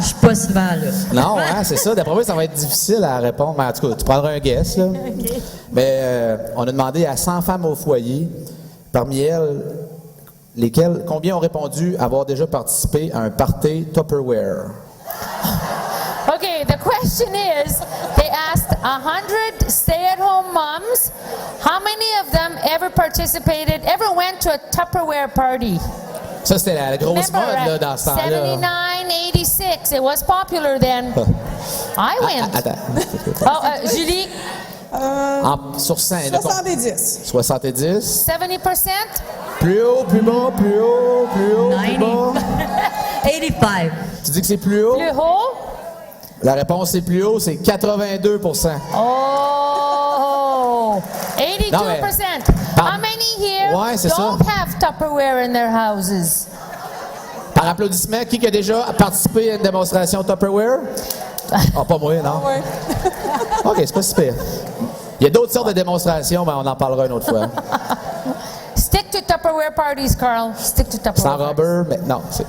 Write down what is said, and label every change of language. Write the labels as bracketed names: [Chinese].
[French] Je suis pas souvent là. Non, hein, c'est ça. D'après moi, ça va être difficile à répondre. Mais en tout cas, tu prendras un guess, là. Mais on a demandé à 100 femmes au foyer. Parmi elles, Combien ont répondu avoir déjà participé à un party Tupperware? [English] Okay, the question is, they asked 100 stay-at-home moms, how many of them ever went to a Tupperware party? [French] Ça, c'était la grosse mode là, dans ce temps-là. [English] 79, 86, it was popular then. I went. [French] Attends. Julie? Sur 100. 70. 70. 70%? Plus haut, plus bas, plus haut, plus haut, plus bas. 85. Tu dis que c'est plus haut? Plus haut? La réponse est plus haut, c'est 82%. Oh! 82%. Non, mais- [English] How many here [French] Ouais, c'est [English] don't have Tupperware in their houses? [French] Par applaudissement, qui a déjà participé à une démonstration Tupperware? Ah, pas moi, non? Ouais. OK, c'est pas si pire. Il y a d'autres sortes de démonstrations, mais on en parlera une autre fois. [English] Stick to Tupperware parties, Carl. Stick to Tupperware. [French] Sans rubber, mais non. C'est